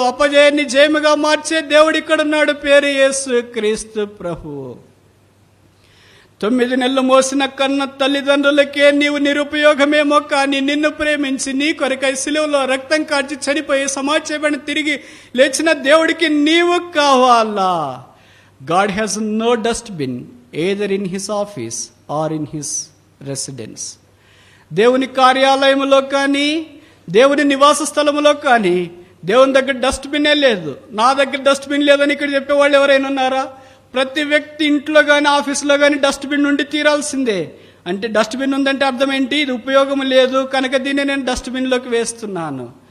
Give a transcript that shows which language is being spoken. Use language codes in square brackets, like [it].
[te] అపజయాన్ని జయముగా మార్చే దేవుడు ఇక్కడున్నాడు. పేరు యేసు క్రీస్తు ప్రభువు. 9 నెలలు మోసిన కన్న తల్లిదండ్రులకే నీవు నిరుపయోగమేమో, కానీ నిన్ను ప్రేమించి నీ కొరకై సిలువలో రక్తం కార్చి చనిపోయి సమాజాన్ని తిరిగి లేచిన దేవుడికి నీవు కావాలా? [en] God has no dustbin either in his office or in his residence. [te] దేవుని కార్యాలయంలో కానీ దేవుని నివాస స్థలంలో కానీ దేవుని దగ్గర డస్ట్బిన్నే లేదు. నా దగ్గర డస్ట్బిన్ లేదని ఇక్కడ చెప్పేవాళ్ళు ఎవరైనా ఉన్నారా? ప్రతి వ్యక్తి ఇంట్లో కానీ ఆఫీసులో కానీ డస్ట్బిన్ నుండి తీరాల్సిందే. అంటే డస్ట్బిన్ ఉందంటే అర్థం ఏంటి? ఇది ఉపయోగం లేదు కనుక దీన్ని నేను డస్ట్బిన్లోకి వేస్తున్నాను.